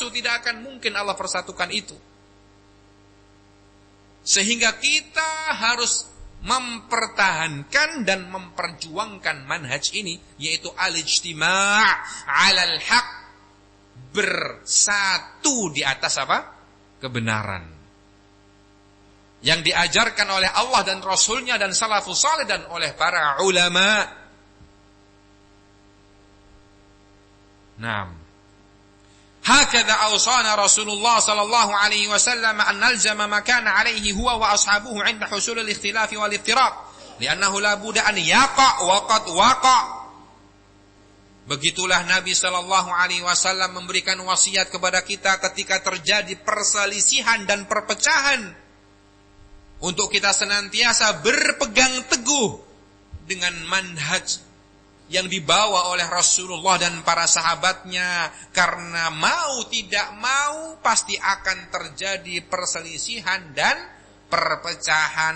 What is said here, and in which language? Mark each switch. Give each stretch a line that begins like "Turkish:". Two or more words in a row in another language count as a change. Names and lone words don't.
Indonesian: Tidak akan mungkin Allah persatukan itu. Sehingga kita harus mempertahankan dan memperjuangkan manhaj ini, yaitu
Arabic: الاجتماع على الحق,
Indonesian: bersatu di atas apa? Kebenaran. Yang diajarkan oleh Allah dan Rasulnya dan
Arabic: السلف الصالح
Indonesian: dan oleh para ulama. Naam.
Arabic: هكذا أوصانا رسول الله صلى الله عليه وسلم أن نلزم ما كان عليه هو وأصحابه عند حصول الاختلاف والافتراق، لأنه لا بد أن يقع وقد وقع'.
Indonesian: Begitulah Nabi
Arabic: صلى الله عليه وسلم
Indonesian: memberikan wasiat kepada kita ketika terjadi perselisihan dan perpecahan, untuk kita senantiasa berpegang teguh dengan manhaj yang dibawa oleh Rasulullah dan para sahabatnya. Karena mau tidak mau pasti akan terjadi perselisihan dan perpecahan.